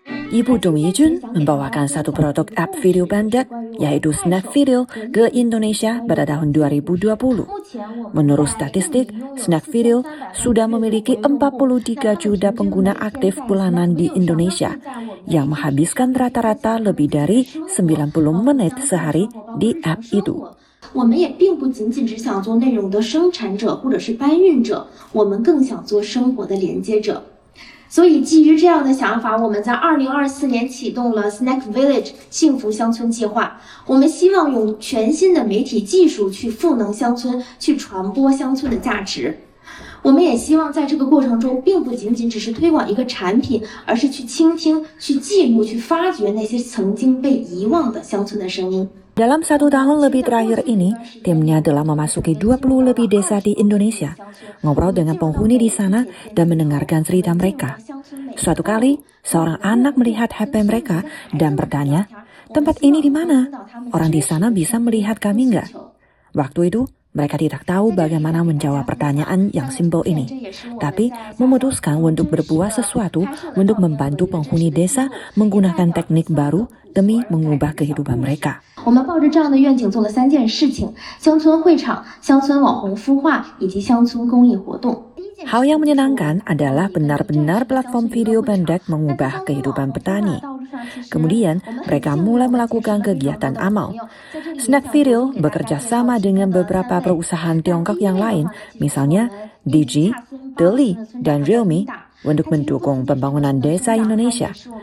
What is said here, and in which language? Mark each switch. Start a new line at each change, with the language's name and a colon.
Indonesian: Ibu Dong Yijun membawakan satu produk app video pendek, yaitu Snack Video, ke Indonesia pada tahun 2020. Menurut statistik, Snack Video sudah memiliki 43 juta pengguna aktif bulanan di Indonesia, yang menghabiskan rata-rata lebih dari 90 menit sehari di app itu.
Chinese: 我们也并不仅仅只想做内容的生产者或者是搬运者，我们更想做生活的连接者。所以，基于这样的想法，我们在2024年启动了 Snack Village 幸福乡村计划。我们希望用全新的媒体技术去赋能乡村，去传播乡村的价值。我们也希望在这个过程中，并不仅仅只是推广一个产品，而是去倾听、去记录、去发掘那些曾经被遗忘的乡村的声音。
Indonesian: Dalam 1 tahun lebih terakhir ini, timnya telah memasuki 20 lebih desa di Indonesia, ngobrol dengan penghuni di sana dan mendengarkan cerita mereka. Suatu kali, seorang anak melihat HP mereka dan bertanya, tempat ini di mana? Orang di sana bisa melihat kami nggak? Waktu itu, Mereka tidak tahu bagaimana menjawab pertanyaan yang simpel ini, tapi memutuskan untuk berbuat sesuatu untuk membantu penghuni desa menggunakan teknik baru demi mengubah kehidupan mereka.
Chinese: 我们抱着这样的愿景做了3件事情：乡村会场、乡村网红孵化以及乡村公益活动。
Indonesian: Hal yang menyenangkan adalah benar-benar platform video pendek mengubah kehidupan petani. Kemudian, mereka mulai melakukan kegiatan amal. Snack Video bekerja sama dengan beberapa perusahaan Tiongkok yang lain, misalnya Digi, Deli, dan Realme, untuk mendukung pembangunan desa Indonesia.